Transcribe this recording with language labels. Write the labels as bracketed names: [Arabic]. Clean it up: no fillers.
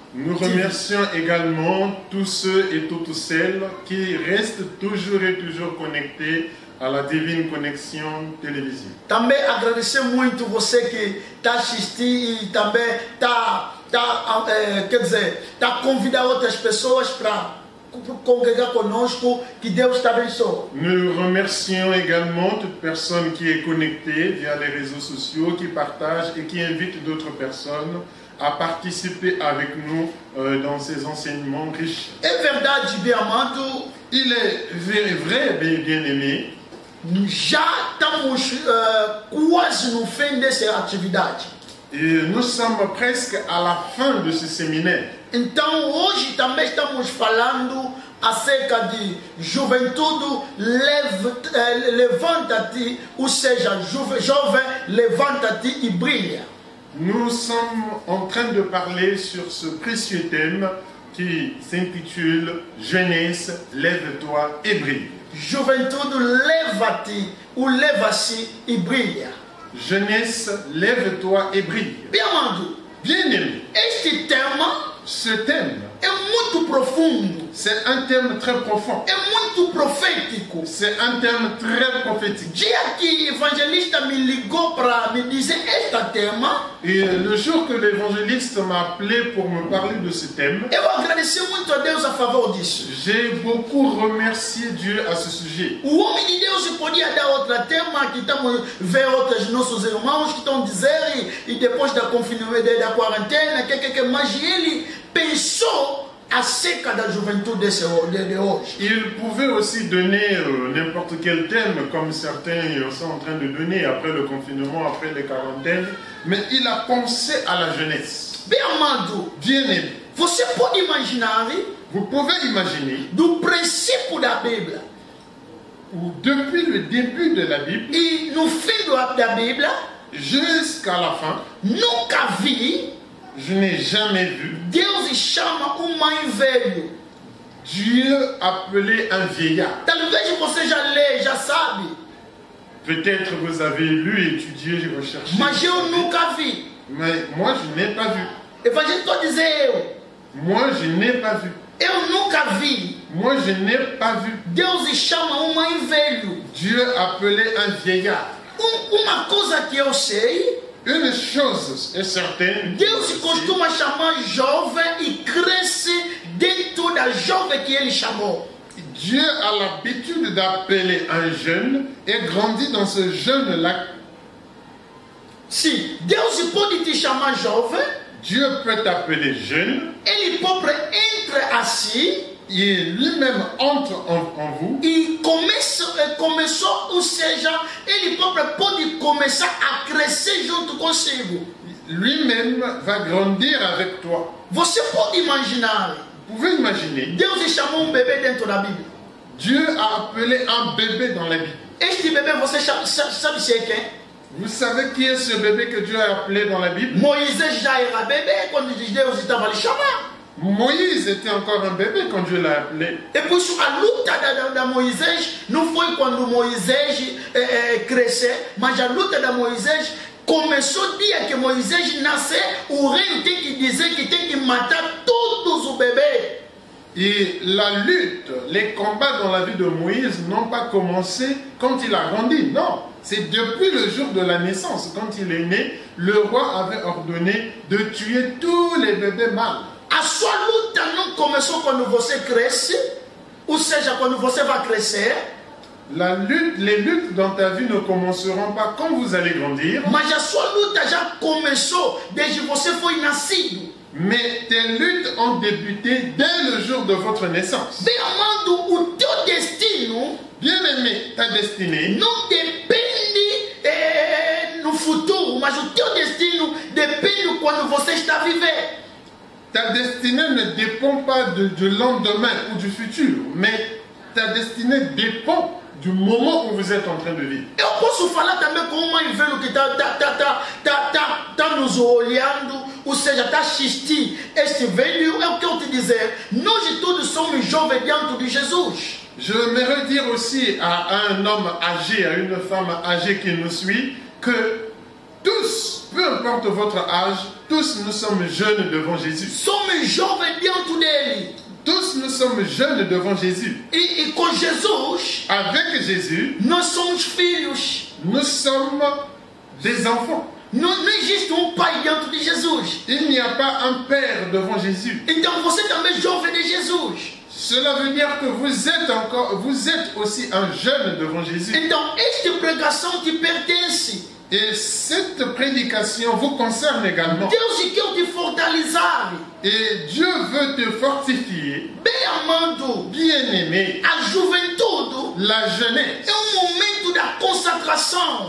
[French] Nous remercions également tous ceux et toutes celles qui restent toujours et toujours connectés à la Divine Connexion télévision. [Portuguese] Também agradecer muito você que está assistindo e também está convidando outras pessoas para congregar conosco, que Deus te abençoe. [French] Nous remercions également toute personne qui est connectée via les réseaux sociaux, qui partage et qui invite d'autres personnes à participer avec nous dans ces enseignements riches. [Portuguese] É verdade, bem amado. [French] Il est vrai, bien-aimé. [Portuguese] Já estamos quase no fim dessa atividade. [French] Et nous sommes presque à la fin de ce séminaire. [Portuguese] Então hoje também estamos falando acerca de juventude, levanta-te, ou seja, jovem, levanta-te e brilha. [French] Nous sommes en train de parler sur ce précieux thème qui s'intitule Jeunesse, lève-toi et brille. [Portuguese] Juventude, leva-te, ou leva-se e brilha. [French] Jeunesse, lève-toi et brille. [Portuguese] Bem amado, [French] Bien-aimé, ce thème [Portuguese] é muito profundo. [French] C'est un thème très profond. [Portuguese] É muito profético. [French] C'est un thème très prophétique. [Portuguese] Dia que evangelista me ligou para me dizer este tema. [French] Et le jour que l'évangéliste m'a appelé pour me parler de ce thème, [Portuguese] eu agradeci muito a Deus a favor disso. [French] J'ai beaucoup remercié Dieu à ce sujet. [Portuguese] O homem de Deus podia dar outro tema, que estamos ver outros nossos irmãos que estão dizendo e depois da confinamento da quarentena, mas ele pensou acerca da juventude de hoje. [French] Il pouvait aussi donner n'importe quel thème, comme certains sont en train de donner après le confinement, après les quarantaines, mais il a pensé à la jeunesse. [Portuguese] Bem amado, [French] bien-aimé, [Portuguese] você pode imaginar, [French] vous pouvez imaginer, [Portuguese] do princípio da Bíblia, [French] ou depuis le début de la Bible, [Portuguese] e no fim da Bíblia, [French] jusqu'à la fin, [Portuguese] nunca vi, [French] je n'ai jamais vu [Portuguese] Deus chama mais velho. [French] Dieu appelait un vieillard. [Portuguese] Talvez você já lê, já sabe. [French] Peut-être vous avez lu, étudié, recherché. [Portuguese] Mas eu nunca vi. [French] Mais moi, je n'ai pas vu. [Portuguese] Evangelho todo dizer eu. [French] Moi, je n'ai pas vu. [Portuguese] Eu nunca vi. [French] Moi, je n'ai pas vu. [Portuguese] Deus chama um mãe velho. [French] Dieu appelait un vieillard. [Portuguese] Uma coisa que eu sei. [French] Une chose est certaine. [Portuguese] Deus costuma chamar jovem e cresce dentro da jovem que ele chamou. [French] Dieu a l'habitude d'appeler un jeune et grandit dans ce jeune-là. [Portuguese] Si Deus pode te chamar jovem, [French] Dieu peut t'appeler jeune. [Portuguese] Ele próprio entra assim. [French] Et lui-même entre en vous. [Portuguese] E começou, ou seja, ele próprio pode começar a crescer junto consigo. [French] Lui-même va grandir avec toi. [Portuguese] Você pode imaginar? [French] Vous pouvez imaginer. [Portuguese] Deus chamou bebê dentro da Bíblia. [French] Dieu a appelé un bébé dans la Bible. [Portuguese] Este bebê, você sabe se é quem? [French] Vous savez qui est ce bébé que Dieu a appelé dans la Bible? [Portuguese] Moisés já era bebê quando Deus estava lhe chamando. [French] Moïse était encore un bébé quand Dieu l'a appelé. [Portuguese] E por isso a luta da Moisés não foi quando Moisés cresceu, mas a luta da Moisés começou o dia que Moisés nasceu. O rei tem que dizer que tem que matar todos os bebês. [French] Et la lutte, les combats dans la vie de Moïse n'ont pas commencé quand il a grandi. Non, c'est depuis le jour de la naissance, quand il est né, le roi avait ordonné de tuer tous les bébés mâles. [Portuguese] A sua luta não começou quando você cresce, ou seja, quando você vai crescer. [French] Les luttes dans ta vie ne commenceront pas quand vous allez grandir. [Portuguese] Mas a sua luta já começou desde que você foi nascido. [French] Mais tes luttes ont débuté dès le jour de votre naissance. [Portuguese] Bem amado, o teu destino, [French] bien-aimé, ta destinée, [Portuguese] não depende no futuro, mas o teu destino depende quando você está vivendo. [French] Ta destinée ne dépend pas du lendemain ou du futur, mais ta destinée dépend du moment où vous êtes en train de vivre. [Portuguese] Eu posso falar também com um mãe velho que está nos olhando, ou seja, está assistindo este velho. Eu quero te dizer, nós todos somos jovens diante de Jesus. [French] Je voudrais dire aussi à un homme âgé, à une femme âgée qui nous suit, que tous, peu importe votre âge, tous nous sommes jeunes devant Jésus. [Portuguese] Somos jovens diante dele. [French] Tous nous sommes jeunes devant Jésus. [Portuguese] E com Jesus, [French] avec Jésus, [Portuguese] nós somos filhos. [French] Nous sommes des enfants. [Portuguese] Não existe pai diante de Jesus. [French] Il n'y a pas un père devant Jésus. [Portuguese] Então você também é jovem de Jesus. [French] Cela veut dire que vous êtes aussi un jeune devant Jésus. [Portuguese] Então esta pregação te pertence. [French] Et cette prédication vous concerne également. [Portuguese] Deus quer te fortalecer. [French] Et Dieu veut te fortifier. [Portuguese] Bem amado, [French] bien-aimé, [Portuguese] a juventude, [French] la jeunesse, [Portuguese] é momento da consagração.